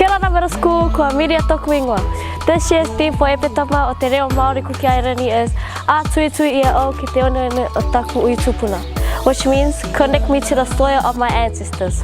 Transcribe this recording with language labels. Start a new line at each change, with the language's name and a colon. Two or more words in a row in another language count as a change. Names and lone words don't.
English: Middle School,
Rarotongan: ko Miria toku ingoa.
English: This year's theme for
Rarotongan: epetama o te reo Māori kuki airani is A tui tui ia o ki te onene o taku ui tupuna,
English: which means connect me to the soil of my ancestors.